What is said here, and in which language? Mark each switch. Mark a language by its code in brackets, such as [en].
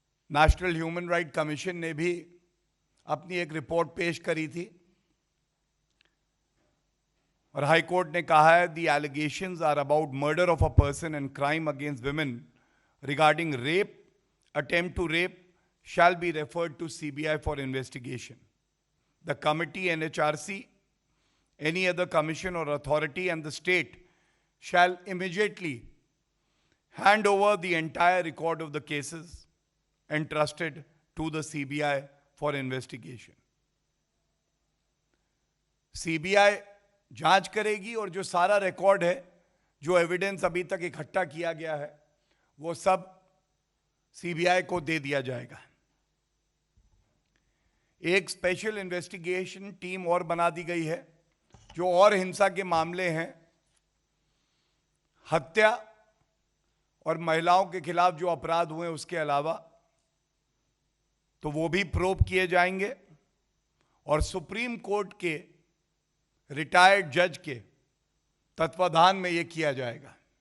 [hi] National human right commission ने भी अपनी एक रिपोर्ट पेश करी थी और हाई कोर्ट ने कहा है [en] The allegations are about murder of a person and crime against women regarding rape, attempt to rape shall be referred to CBI for investigation. The committee, NHRC, any other commission or authority and the state shall immediately hand over the entire record of the cases entrusted to the CBI for investigation. [hi] CBI जांच करेगी और जो सारा record है, जो evidence अभी तक इकट्ठा किया गया है, वो सब सीबीआई को दे दिया जाएगा। एक स्पेशल इन्वेस्टिगेशन टीम और बना दी गई है जो और हिंसा के मामले हैं, हत्या और महिलाओं के खिलाफ जो अपराध हुए उसके अलावा, तो वो भी प्रोब किए जाएंगे और सुप्रीम कोर्ट के रिटायर्ड जज के तत्वाधान में ये किया जाएगा।